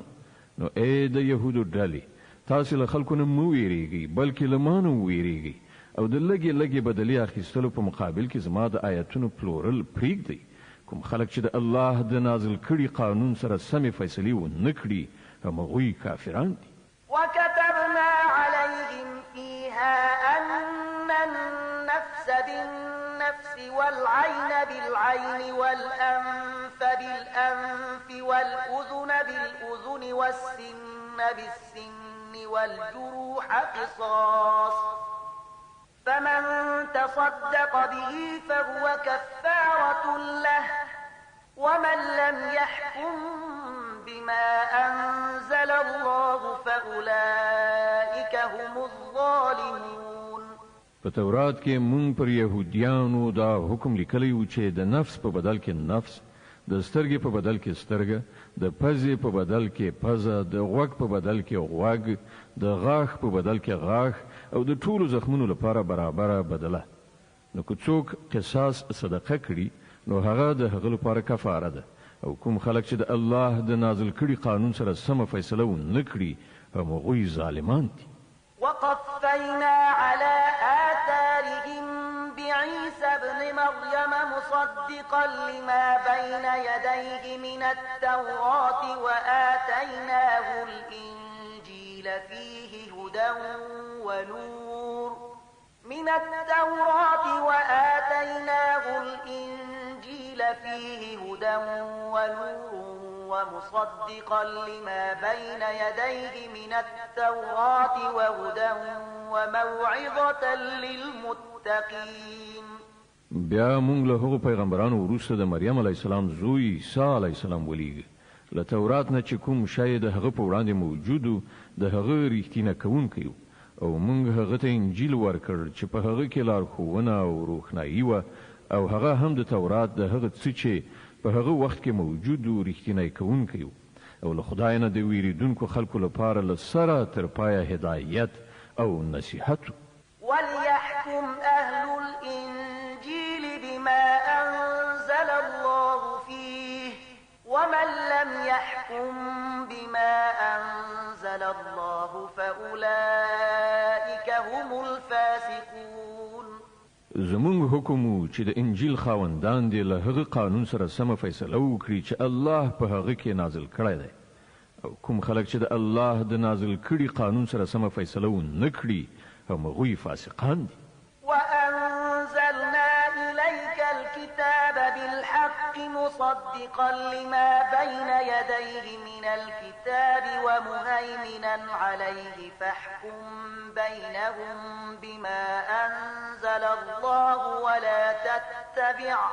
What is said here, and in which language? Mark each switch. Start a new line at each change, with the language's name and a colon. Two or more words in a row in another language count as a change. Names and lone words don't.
Pashto: نو اې د يهودو ډلې تاسو له خلکو نه مو ویریږئ بلکې له ما نه ویریږئ او د لګي لګي بدلی اخیستلو په مقابل کې زما د آیتونو پلورل پریږدي. کوم خلک چې د الله د نازل کړي قانون سره سمې فیصلې ونه کړي همغوی کافران دي.
Arabic: وكتبنا عليهم فيها أن النفس بالنفس والعين بالعين والأنف بالأنف والأذن بالأذن والسن بالسن والجروح قصاص فمن تصدق به فهو كفارة له ومن لم يحكم بما أنزل الله فأولئك هم الظالمون.
Pashto: په تورات کې مونږ پر يهوديانو دا حکم لیکلی و چې د نفس په بدل کې نفس، د سترګې په بدل کې سترګه، د پزې په بدل کې پزه، د غوږ په بدل کې غوږ، د غاښ په بدل کې غاښ او د ټولو زخمونو لپاره برابره بدله. نو که څوک قصاص صدقه کړي نو هغه د هغه لپاره کفاره ده او کوم خلک چې د الله د نازل کړي قانون سره سمه فیصله ونه کړي همغوی ظالمان دي.
Arabic: وقفينا على آثارهم بعيسى ابن مريم مصدقا لما بين يديه من التوراة وآتيناه الإنجيل فيه هدى ونور من التوراة وآتيناه الإنجيل فيه هدى ونور ومصدقا لما بين يديه من التوراة وهدى وموعظة للمتقين.
Pashto: بیا مونږ له هغو پیغمبرانو وروسته د مریم علیه السلام زوی عیسی علیه السلام ولیږه. له تورات نه چې کوم شی د هغه په وړاندې موجود د هغه ریښتینه کوونکی او مونږ هغه ته انجیل ورکړ چې په هغه کې لارښوونه او روښنايي وه او هغه هم د تورات د هغه څه چې په هغه وخت کې موجود و ریښتینی کوونکی او له خدای نه د ویریدونکو خلکو لپاره له سره تر پایه هدایت او نصیحت.
Arabic: وليحكم أهل الإنجيل بما أنزل الله فيه ومن لم يحكم بما أنزل الله فأولئك هم الفاسقون.
Pashto: زمونږ حکم و چې د انجیل خاوندان دې له هغه قانون سره سمه فیصله وکړي چې الله په هغه کې نازل کړی دی او کوم خلک چې د الله د نازل کړي قانون سره سمه فیصله ونه کړي همغوی فاسقان دي.
Arabic: وأنزلنا إليك الكتاب بالحق مصدقا لما بين يديه من الكتاب ومهيمنا عليه فاحكم بينهم بما أنزل الله ولا تتبع